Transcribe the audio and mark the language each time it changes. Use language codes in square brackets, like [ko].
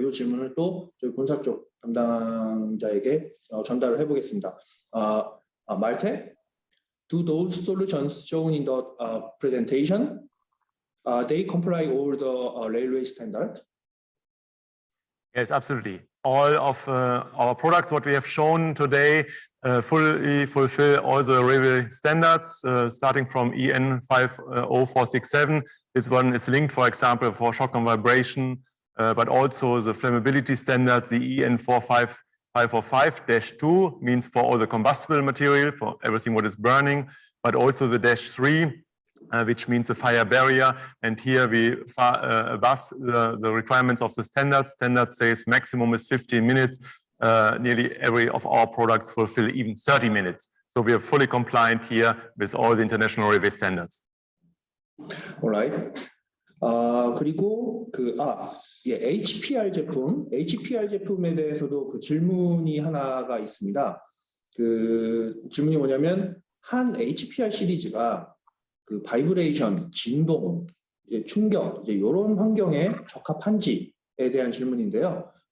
[ko] 이 질문을 또 저희 본사 쪽 담당자에게 전달을 해보겠습니다. [en] 말테, do those solutions shown in the presentation they comply all the railway standards? Yes, absolutely. All of our products, what we have shown today, fully fulfill all the railway standards, starting from EN 50467. This one is linked, for example, for shock and vibration, but also the flammability standards, the EN 45545-2 means for all the combustible material, for everything what is burning, but also the -3, which means the fire barrier. And here we far above the requirements of the standard. Standard says maximum is 15 minutes. Nearly every of our products fulfill even 30 minutes. So we are fully compliant here with all the international railway standards. All right. [ko] 그리고 HPR 제품에 대해서도 그 질문이 하나가 있습니다. 그 질문이 뭐냐면 한 HPR 시리즈가 그 바이브레이션, 진동, 충격 이런 환경에 적합한지에 대한 질문인데요.